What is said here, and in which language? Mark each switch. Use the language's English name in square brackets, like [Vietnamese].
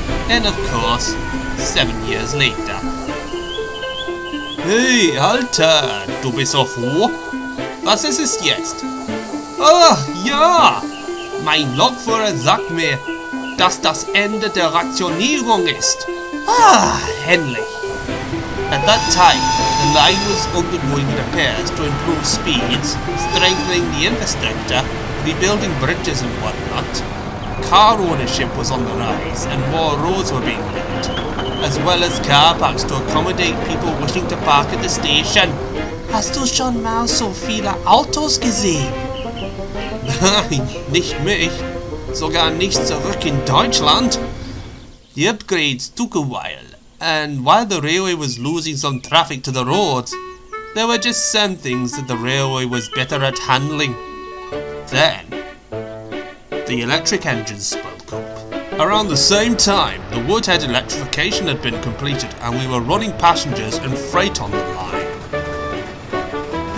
[English] And of course, 7 years later. [German] Hey, Alter, du bist auf Ruhe? Was ist es jetzt? Ah, ja! Mein Lokführer sagt mir, dass das Ende der Rationierung ist. Endlich! [English] At that time, the line was undergoing repairs to improve speeds, strengthening the infrastructure, rebuilding bridges and whatnot. Car ownership was on the rise and more roads were being built, as well as car parks to accommodate people wishing to park at the station. [German] Hast du schon mal so viele Autos gesehen? Nein, nicht mich. Sogar nicht zurück in Deutschland. [English] The upgrades took a while, and while the railway was losing some traffic to the roads, there were just some things that the railway was better at handling. Then, the electric engines spoke up. Around the same time, the Woodhead electrification had been completed and we were running passengers and freight on the line.